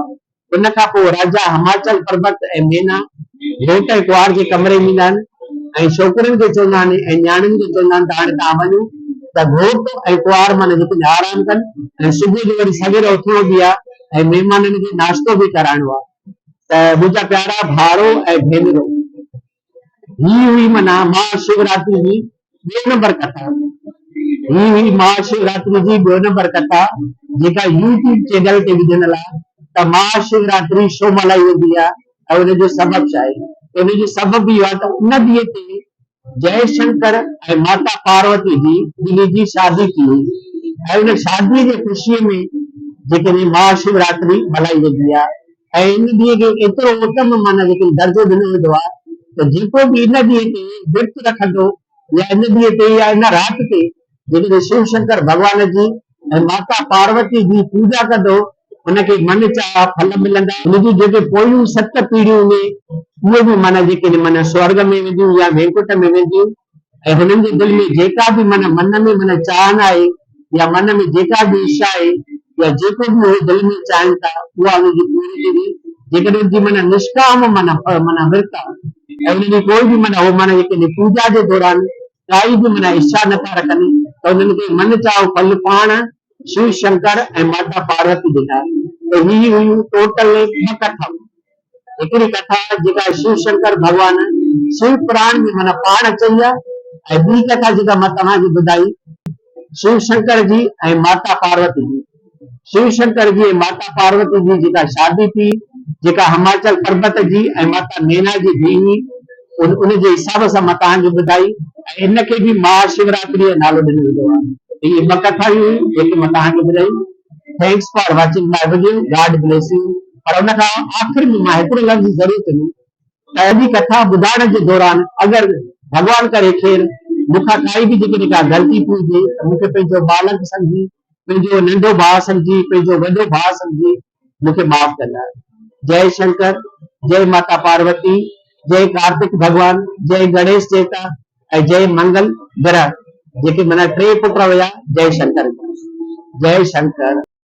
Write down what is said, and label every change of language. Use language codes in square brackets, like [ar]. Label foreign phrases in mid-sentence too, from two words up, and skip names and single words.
[sd] हुन खां पोइ राजा हिमाचल पर्वत ऐं मीना घोट ऐं कुंवार जे कमरे में ईंदा आहिनि ऐं छोकिरनि खे चवंदा आहिनि ऐं न्याणियुनि खे चवंदा आहिनि त हाणे तव्हां वञो त घोट ऐं कुंवार माना जेके आराम कनि ऐं सुबुह जो वरी सवेर उथिणो बि आहे ऐं महिमाननि खे नाश्तो बि कराइणो आहे। त मुंहिंजा प्यारा भाउरो ऐं भेनरो, ही हुई माना महाशिवरात्रि जी 2 नंबर कथा। ही हुई महाशिवरात्रि जी 2 नंबर कथा जेका यूट्यूब चैनल ते विझंदल आहे त महाशिवरात्रि छो मल्हाई वेंदी आहे ऐं हुनजो सबबु छा आहे। हुनजो सबबु इहो आहे त उन ॾींहं ते जयशंकर ऐं माता पार्वती जी शादी थी हुई ऐं हुन शादीअ जे ख़ुशीअ में जेके महाशिवरात्रि मल्हाई वेंदी आहे ऐं इन ॾींहं खे एतिरो उत्तम माना जेके दर्जो ॾिनो वेंदो आहे त जेको बि इन ॾींहं ते विर्त रखंदो या इन ॾींहं ते या इन राति ते जेकॾहिं शिव शंकर भॻवान जी ऐं माता पार्वती जी पूजा कंदो उनखे मन चाहा फल मिलंदा। उनजी जेके पोयूं 7 पीढ़ियूं में उहे बि माना जेके माना स्वर्ग में वेंदियूं या वैकुंठ में वेंदियूं ऐं हुननि जे दिलि में जेका बि मन में मन चाहना आहे या मन में जेका बि इच्छा आहे या जेको बि उहे दिलि में चाहिनि था उहा उनजी पूरी थींदी जेकॾहिं उनजी मन निष्काम मन विर्त आहे ऐं उनजी कोई बि मन हो मन जेके पूजा जे दौरान काई बि मन इच्छा नथा रखनि त उन्हनि खे मन चाहो फल पाण शिव शंकर ऐं माता पार्वती ॾिना। त ही हुयूं टोटल 2 कथाऊं। हिकिड़ी कथा जेका शिव शंकर भॻवान शिव पुराण में मन पाण चई आहे ऐं ॿी कथा जेका मां तव्हांखे ॿुधाई शिव शंकर जी ऐं माता पार्वती जी। शिव शंकर जी ऐं माता पार्वती जी जेका शादी थी जेका हिमाचल पर्वत जी ऐं माता नैना जी धीउ हुई उन जे हिसाब सां मां तव्हांखे ॿुधाई ऐं इनखे बि महाशिवरात्रि जो नालो ॾिनो वेंदो आहे। इहे 2 कथाऊं हुयूं जेके मां तव्हांखे ॿुधाई। [en] Thanks for watching my video. God bless you. [sd] पर उन खां आख़िर में मां हिकिड़ो लफ़्ज़ ज़रूरु चवंदुमि त अॼु कथा ॿुधाइण जे दौरान अगरि भॻवान करे खेर मूंखां काई बि जेकॾहिं का ग़लती थी हुजे त मूंखे पंहिंजो बालक सम्झी पंहिंजो नंढो भाउ सम्झी पंहिंजो वॾो भाउ सम्झी मूंखे माफ़ कंदा। जय शंकर, जय माता पार्वती, जय कार्तिक भगवान, जय गणेश देवता ऐं जय मंगल ग्रह जेके माना 3 पुट हुया। जय शंकर, जय शंकर।